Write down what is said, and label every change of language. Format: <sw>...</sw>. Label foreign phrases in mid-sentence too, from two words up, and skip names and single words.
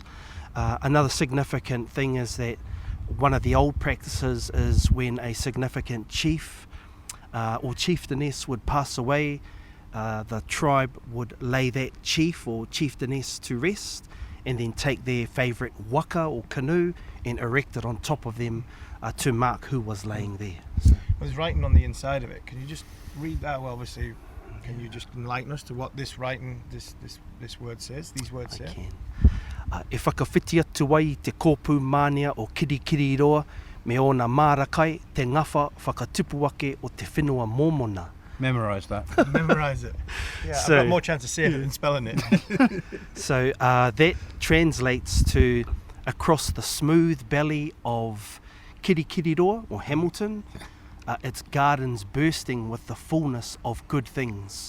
<en>Another significant thing is that one of the old practices is when a significant chief or chieftainess would pass away, the tribe would lay that chief or chieftainess to rest and then take their favourite waka or canoe and erect it on top of them to mark who was laying there. So. There's writing on the inside of it. Can you just read that? Well, obviously, can you just enlighten us to what this writing, this word says? These words say. I can.</en> <mi>E whakawhiti atu wai te kōpū mānia o kirikiri roa me ona mārakai te ngawha whakatupu ake o te whenua mōmona.</mi> <en>Memorise that. Memorise it. Yeah, So- I've got more chance of saying it than spelling it. So that translates to across the smooth belly of Kirikiriroa or Hamilton, its gardens bursting with the fullness of good things.</en>